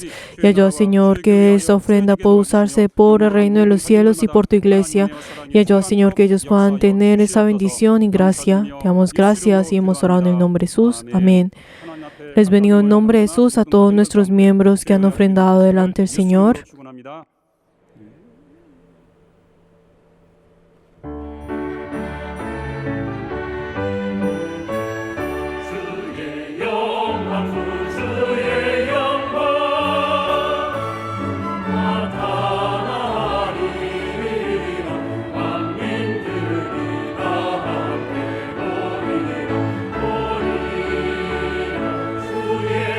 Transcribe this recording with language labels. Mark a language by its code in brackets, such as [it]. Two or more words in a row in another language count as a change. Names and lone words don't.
[es] Y ayuda, Señor, que esta ofrenda pueda usarse por el reino de los cielos y por tu iglesia. Y ayuda, Señor, que ellos puedan tener esa bendición y gracia. Te damos gracias y hemos orado en el nombre de Jesús. Amén. Les bendigo en nombre de Jesús a todos nuestros miembros que han ofrendado delante del Señor. [ko] 주의 영광 주의 영광 나타나리라 만민들이 다 함께 보리라 주의